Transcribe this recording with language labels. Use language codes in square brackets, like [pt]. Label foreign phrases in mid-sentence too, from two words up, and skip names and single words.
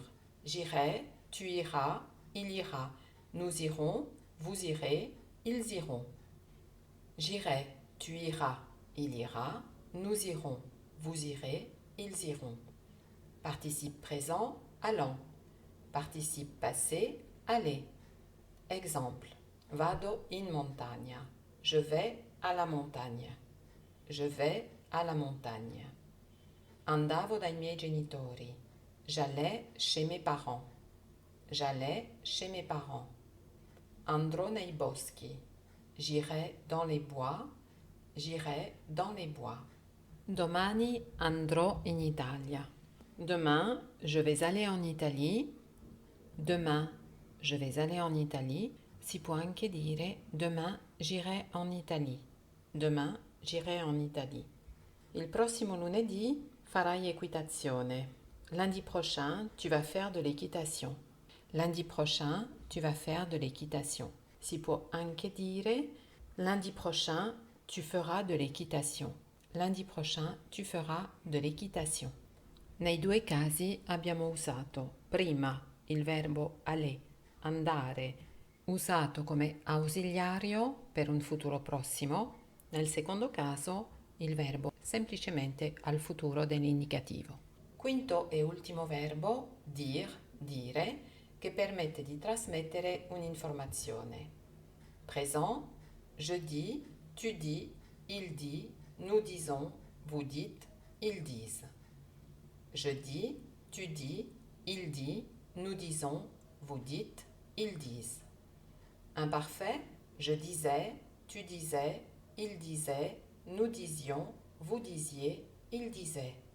[fr] J'irai, tu iras, il ira, nous irons, vous irez, ils iront. J'irai, tu iras, il ira, nous irons, vous irez, ils iront. Participe présent, allant. Participe passé, aller. Exemple. [it] Vado in montagna. [fr] Je vais à la montagne. Je vais à la montagne. [it] Andavo dai miei genitori. [fr] J'allais chez mes parents. J'allais chez mes parents. [it] Andrò nei boschi. [fr] J'irai dans les bois. J'irai dans les bois. [it] Domani andrò in Italia. [fr] Demain, je vais aller en Italie. Demain, je vais aller en Italie. [it] Si può anche dire [fr] demain, j'irai en Italie. Demain, j'irai en Italie. [it] Il prossimo lunedì farai equitazione. [fr] Lundi prochain, tu vas faire de l'équitation. Lundi prochain, tu vas faire de l'équitation. [it] Si può anche dire [fr] lundi prochain, tu feras de l'équitation. Lundi prochain, tu feras de l'équitation. [it] Nei due casi abbiamo usato prima il verbo aller, andare, usato come ausiliario per un futuro prossimo. Nel secondo caso il verbo semplicemente al futuro dell'indicativo. Quinto e ultimo verbo, dire, dire, che permette di trasmettere un'informazione. [fr] Présent, je dis, tu dis, il dit, nous disons, vous dites, ils disent. Je dis, tu dis, il dit, nous disons, vous dites, ils disent. Imparfait, je disais, tu disais, il disait, nous disions, vous disiez, ils disaient.